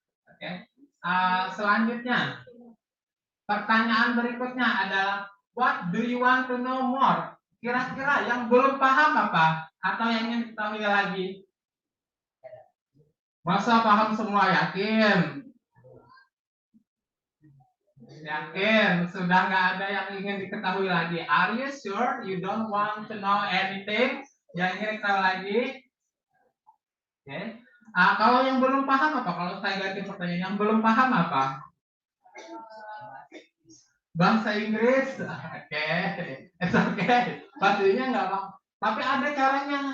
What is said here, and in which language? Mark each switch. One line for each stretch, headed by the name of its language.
Indonesian: Oke, selanjutnya pertanyaan berikutnya adalah
English: what do you want to know more?
Indonesian: Kira-kira yang belum paham apa? Atau yang ingin diketahui lagi? Masa paham semua, yakin? Yakin, sudah nggak ada yang ingin diketahui lagi.
English: Are you sure you don't want to know anything?
Indonesian: Yang ingin diketahui lagi? Oke. Kalau yang belum paham apa? Kalau saya ganti pertanyaan, yang belum paham apa? Bahasa Inggris, oke,
English: it's okay.
Indonesian: Pastinya nggak apa. Tapi ada caranya.